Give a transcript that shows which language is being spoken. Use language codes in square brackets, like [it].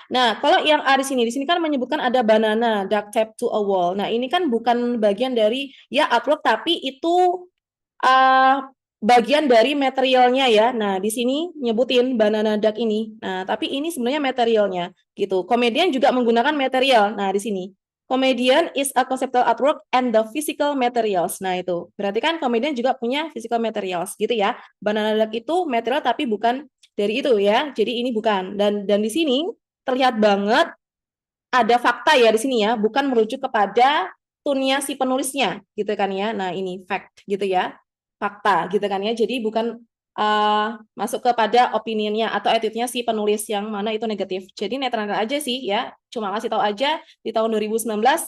[id] Nah, kalau yang A di sini kan menyebutkan ada [en] banana duct tape to a wall. [id] Nah, ini kan bukan bagian dari ya artwork tapi itu bagian dari materialnya ya. Nah, di sini nyebutin banana duck ini. Nah, tapi ini sebenarnya materialnya gitu. Komedian juga menggunakan material. Nah, di sini. [en] Comedian is a conceptual artwork and the physical materials. [id] Nah, itu. Berarti kan komedian juga punya [en] physical materials [id] gitu ya. Banana duck itu material tapi bukan dari itu ya. Jadi ini bukan. Dan di sini terlihat banget ada fakta ya di sini ya, bukan merujuk kepada tunnya si penulisnya gitu kan ya. Nah, ini fact gitu ya. Fakta gitu kan ya. Jadi bukan masuk kepada opininya atau attitude-nya si penulis yang mana itu negatif. Jadi netral aja sih ya. Cuma kasih tahu aja di tahun 2019